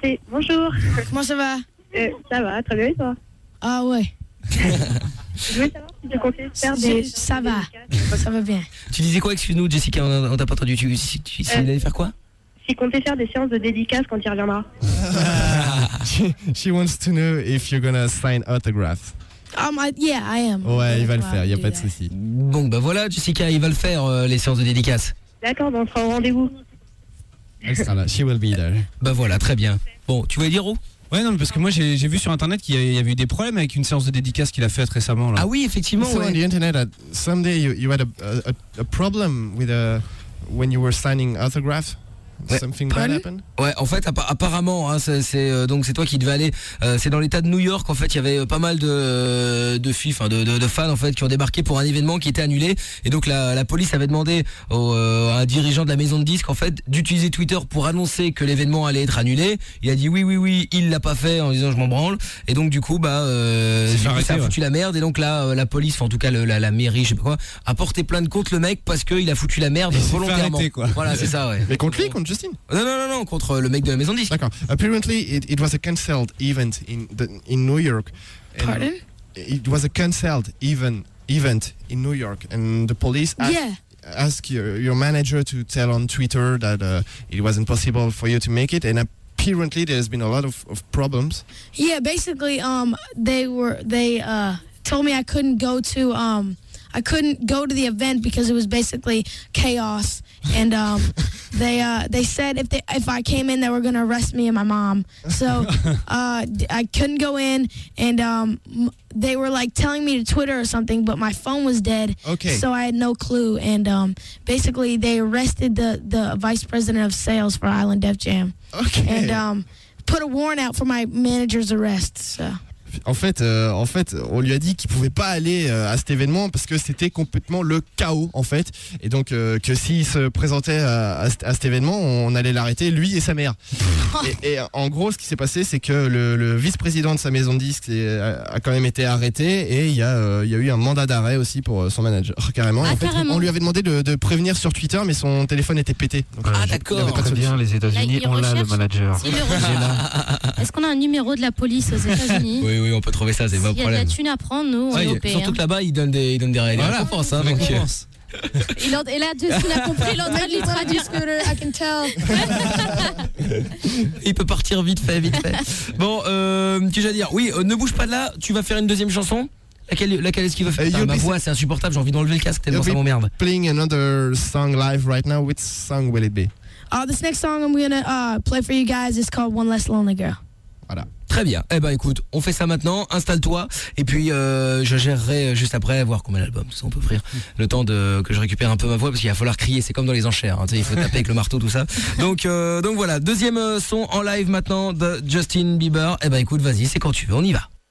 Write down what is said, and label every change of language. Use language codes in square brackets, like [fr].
[fr] Bonjour. Comment ça va? Ça va, très bien, et toi? Ah ouais. Je voulais savoir si tu comptais faire des... Ça va, ça va bien. Tu disais quoi, excuse-nous Jessica, on t'a pas entendu, tu allais faire quoi? Si comptais faire des séances de dédicaces quand il reviendra. She wants to know if you're gonna sign autographs. Yeah, I am. Ouais, il va le faire, il n'y a pas de souci. Bon, bah voilà Jessica, il va le faire, les séances de dédicaces. D'accord, on sera au rendez-vous. Elle sera là, [en] she will be there. [fr] Bah voilà, très bien. Bon, tu voulais dire où? Ouais, non, parce que moi j'ai vu sur internet qu'il y avait eu des problèmes avec une séance de dédicace qu'il a faite récemment. Là. Ah oui, effectivement. So ouais. [en] On the internet, someday you had a problem with when you were signing autographs. Ouais. Something bad happened? [fr] Ouais, en fait, apparemment, hein, c'est toi qui devais aller. C'est dans l'état de New York, en fait, il y avait pas mal de filles, de fans, en fait, qui ont débarqué pour un événement qui était annulé. Et donc, la police avait demandé à un dirigeant de la maison de disques, en fait, d'utiliser Twitter pour annoncer que l'événement allait être annulé. Il a dit oui, il l'a pas fait en disant je m'en branle. Et donc, du coup, ça a foutu la merde. Et donc, là, la police, enfin, en tout cas, la mairie, je sais pas quoi, a porté plainte contre le mec parce qu'il a foutu la merde et volontairement. Fait arrêter, quoi. Voilà, c'est ça, ouais. Mais contre lui, contre Justin? Non, contre le mec de la maison de disque. [en] D'accord. Apparently, it was a cancelled event in New York. And pardon? It was a cancelled event in New York, and the police asked your manager to tell on Twitter that it was impossible for you to make it, and apparently there has been a lot of problems. Yeah, basically, they told me I couldn't go to I couldn't go to the event because it was basically chaos. And they said if I came in, they were going to arrest me and my mom. So I couldn't go in, and they were like telling me to Twitter or something, but my phone was dead. Okay. So I had no clue. And basically they arrested the vice president of sales for Island Def Jam. Okay. And put a warrant out for my manager's arrest. So. [fr] En fait, on lui a dit qu'il pouvait pas aller à cet événement parce que c'était complètement le chaos, en fait. Et donc, que s'il se présentait à cet événement, on allait l'arrêter, lui et sa mère. Et en gros, ce qui s'est passé, c'est que le vice-président de sa maison de disques a quand même été arrêté, et il y a eu un mandat d'arrêt aussi pour son manager, carrément. Carrément. On lui avait demandé de prévenir sur Twitter, mais son téléphone était pété. Donc, d'accord. Très bien, les États-Unis, on l'a, le manager. Est-ce qu'on a un numéro de la police aux États-Unis? Oui, on peut trouver ça, c'est pas un problème. Il y a de la thune à prendre, nous, ouais, européens. Surtout que là-bas, ils donnent des réalités. Voilà, je pense, hein, donc. Et là, Justin a compris, il est en train de lui traduire [en] Scooter, I can tell. [fr] Il peut partir vite fait. Bon, tu vas dire, oui, ne bouge pas de là, tu vas faire une deuxième chanson. Laquelle est-ce qu'il va faire? Ma voix, c'est insupportable, j'ai envie d'enlever le casque tellement ça m'emmerde. [en] Playing another song live right now, which song will it be? This next song I'm going to play for you guys is called One Less Lonely Girl. [fr] Voilà. Très bien, eh ben écoute, on fait ça maintenant, installe-toi, et puis je gérerai juste après, voir combien l'album, si on peut offrir le temps de que je récupère un peu ma voix, parce qu'il va falloir crier, c'est comme dans les enchères, hein, tu sais, il faut taper avec le marteau, tout ça. Donc voilà, deuxième son en live maintenant de Justin Bieber, eh ben écoute, vas-y, c'est quand tu veux, on y va.